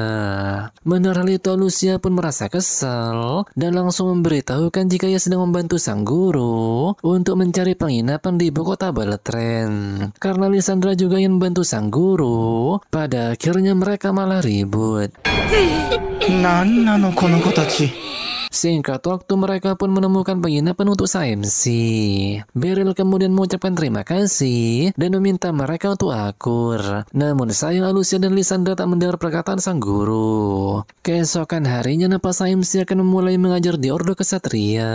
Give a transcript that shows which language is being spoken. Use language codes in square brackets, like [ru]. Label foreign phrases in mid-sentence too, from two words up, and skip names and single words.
[id] Mendengar hal itu Lucia pun merasa kesal dan langsung memberitahukan jika ia sedang membantu sang guru untuk mencari penginapan di ibu kota Balatren. Karena Lysandra juga ingin membantu sang guru, pada akhirnya mereka malah ribut. [ja] なんなのこの子たち。 [id] Singkat waktu mereka pun menemukan penginapan untuk Saemsi. Beryl kemudian mengucapkan terima kasih dan meminta mereka untuk akur. Namun sayang Lucia dan Lysandra tak mendengar perkataan sang guru. Keesokan harinya nampak Saemsi akan memulai mengajar di Ordo Kesatria.